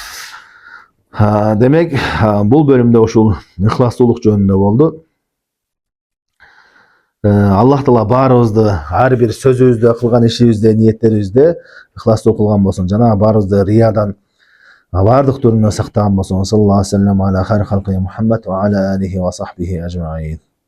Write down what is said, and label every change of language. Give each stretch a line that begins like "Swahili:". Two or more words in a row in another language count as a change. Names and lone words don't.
Kyrgyz: Демек, бул бөлүмдө ушул ыхластуулук жөнүндө болду. Аллах Таала баарыбызды, ар бир сөзүбүздө, кылган ишибизде, ниеттерибизде ыхластуу кылган болсун. Жана баарыбызды риядан бардык түрүнөн сактаган болсун.
Arabic: صلى الله عليه وسلم على خير خلقه محمد وعلى آله وصحبه أجمعين.